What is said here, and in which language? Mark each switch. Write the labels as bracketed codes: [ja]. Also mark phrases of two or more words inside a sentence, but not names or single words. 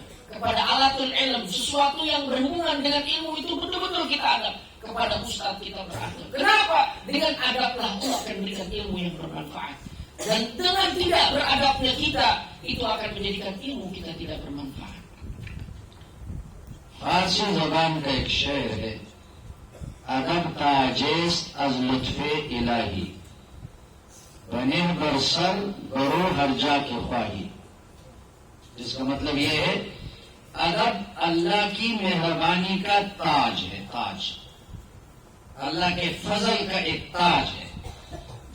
[id] Kepada [ar] آلة العلم, [id] sesuatu yang berhubungan dengan ilmu itu betul-betul kita adab. Kepada ustaz kita beradab. Kenapa? Dengan adablah Allah akan berikan ilmu yang bermanfaat. Dan dengan tidak beradabnya kita, itu akan menjadikan ilmu kita tidak bermanfaat. [ur] فارسی زبان کا ایک شعر ہے, [fa] ادب تاجیس از لطف الہی, بنے برسر برو ہر جا کے خواہی. [ur] جس کا مطلب یہ ہے ادب اللہ کی مہربانی کا تاج ہے, تاج اللہ کے فضل کا ایک تاج ہے.